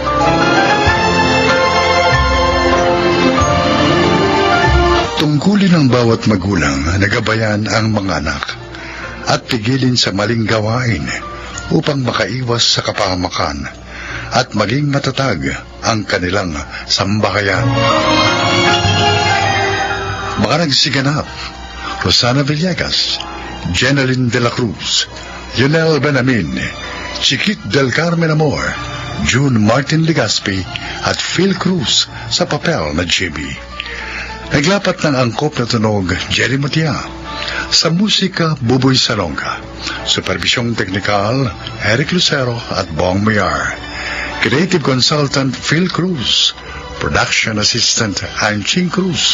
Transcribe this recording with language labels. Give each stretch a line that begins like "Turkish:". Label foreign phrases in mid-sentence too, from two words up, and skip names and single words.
Filipino: Tungkulin ng bawat magulang na gabayan ang mga anak at pigilin sa maling gawain upang makaiwas sa kapahamakan at maging matatag ang kanilang sambahayan. Mga nagsiganap: Rosana Villegas, Jeneline de la Cruz, Lionel Benamin, Chiquit del Carmen Amor, June Martin Legaspi at Phil Cruz sa papel na Jimmy. Naglapat ng angkop na tunog, Jerry Matia. Sa musika, Buboy Salonga. Supervisyong teknikal, Eric Lucero at Bong Mayar.
English: Creative consultant, Phil Cruz. Production assistant, Anching Cruz.